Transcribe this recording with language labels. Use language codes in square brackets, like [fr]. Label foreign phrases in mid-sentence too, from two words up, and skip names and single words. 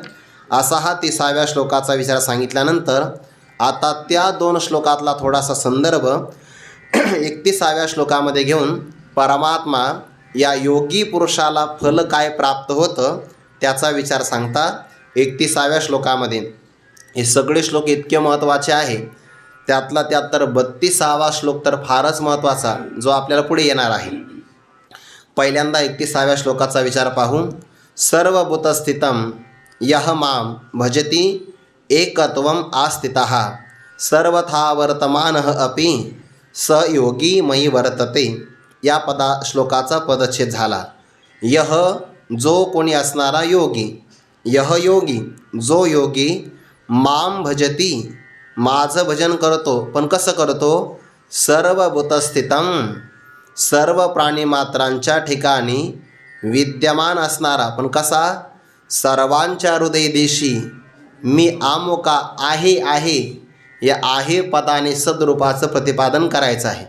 [mr] असा हा 30व्या श्लोकाचा विचार सांगितल्यानंतर आता त्या 2 श्लोकातला थोडासा संदर्भ 31व्या श्लोकामध्ये घेऊन परमात्मा या योगी पुरुषाला फल काय प्राप्त होतं त्याचा विचार सांगता 31व्या श्लोकामध्ये. हे सगळे श्लोक इतके महत्त्वाचे आहे. त्यातला त्यात तर 32वा श्लोक तर फारच महत्त्वाचा, जो आपल्याला पुढे येणार आहे. पहिल्यांदा 31व्या श्लोकाचा विचार पाहू. [sa] सर्वभूतस्थितं यः मां भजति एकत्वम् आस्थितः सर्वथा वर्तमानः अपि स योगी मयि वर्तते. [mr] या श्लोकाचा पदच्छेद झाला. यह जो कोणी असणारा योगी, यह योगी जो योगी [sa] मां भजती [mr] माझं भजन करतो. पण कसं करतो? सर्वभूतस्थितं सर्व प्राणीमात्रांच्या ठिकाणी विद्यमान असणारा. पण कसा? सर्वांच्या हृदयदेशी मी आमोका आहे या आहे पदाने सद्रूपाचं प्रतिपादन करायचं आहे.